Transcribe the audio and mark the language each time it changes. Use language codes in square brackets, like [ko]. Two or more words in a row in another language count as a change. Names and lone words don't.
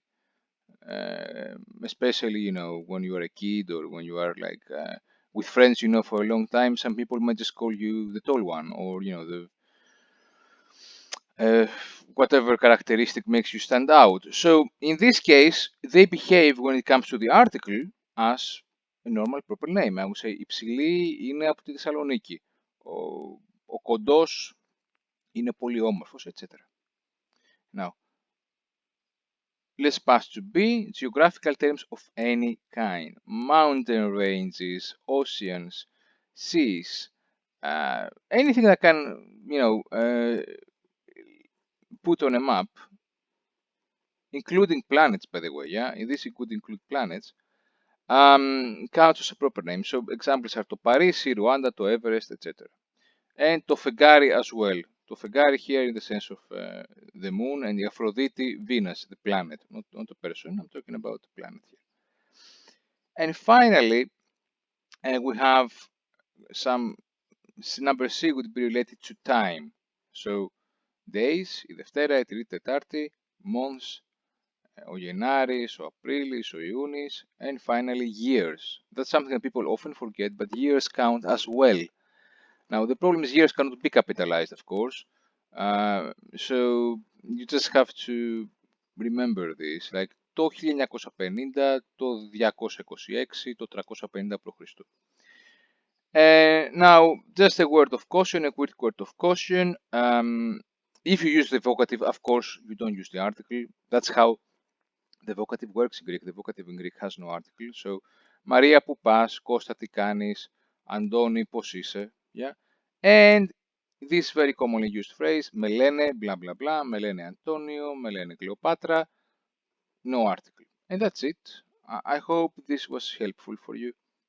[en] Especially, when you are a kid or when you are like with friends, for a long time, some people might just call you the tall one, or, the whatever characteristic makes you stand out. So in this case, they behave when it comes to the article as a normal proper name. I would say [el] η ψηλή είναι από τη Θεσσαλονίκη. Ο κοντός είναι πολύ όμορφος, [en] etc. Now, let's pass to B, geographical terms of any kind. Mountain ranges, oceans, seas, anything that can, put on a map, including planets, by the way, yeah? This could include planets, counts as a proper name. So examples are το Παρίσι, Ρουάντα, το Everest, etc. And [el] το φεγγάρι [en] as well. Το φεγγάρι here in the sense of the moon, and the Aphrodite, Venus, the planet, not a person. I'm talking about the planet here. And finally, we have some number C would be related to time. So days, [el] η Δευτέρα, η Τρίτη, Τετάρτη, months, ο Γενάρης, ο Απρίλης, ο Ιούνις, [en] and finally years. That's something that people often forget, but years count as well. Now the problem is years cannot be capitalized, of course, so you just have to remember this, like το 1950, το 226, το 350 π.Χ. Now, just a word of caution, a quick word of caution. If you use the vocative, of course, you don't use the article. That's how the vocative works in Greek. The vocative in Greek has no article. So, Maria, [el] που πας, Κώστα, τι κάνεις, Αντώνη, πώς είσαι, [en] yeah? And this very commonly used phrase, [el] με λένε, [en] blah, blah, blah, [el] με λένε Αντώνιο, με λένε Κλεοπάτρα, [en] no article. And that's it. I hope this was helpful for you.